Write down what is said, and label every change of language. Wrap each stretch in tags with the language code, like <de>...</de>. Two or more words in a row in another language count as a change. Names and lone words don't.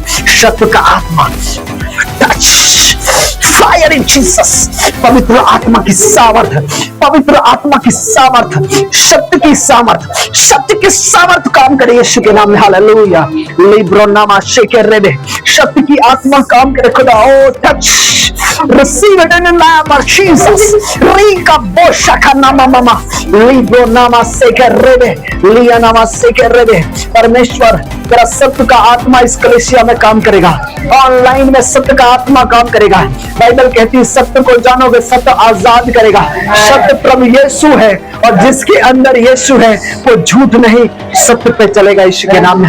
<hi>शब्द का आत्मा,</hi> <en>touch fire in Jesus.</en> <hi>पवित्र आत्मा की सामर्थ, पवित्र आत्मा की सामर्थ, शब्द की सामर्थ, शब्द की सामर्थ काम करे यीशु के नाम में। हालेलुया। लिब्रो नामा शेकर रेबे, शब्द की आत्मा काम करे खुदा। ओ टच,</hi> <en>receive it in the name of Jesus. Rika boshaka nama mama, libro nama शेकर रेबे, लिया नामा शेकर रेबे।</en> <hi>परमेश्वर, तेरा सत्य का आत्मा इस कलीसिया में काम करेगा, ऑनलाइन में सत्य का आत्मा काम करेगा। बाइबल कहती है सत्य को जानोगे, सत्य आजाद करेगा। सत्य प्रभु यीशु है और जिसके अंदर यीशु है वो झूठ नहीं, सत्य पे चलेगा यीशु के नाम में।</hi>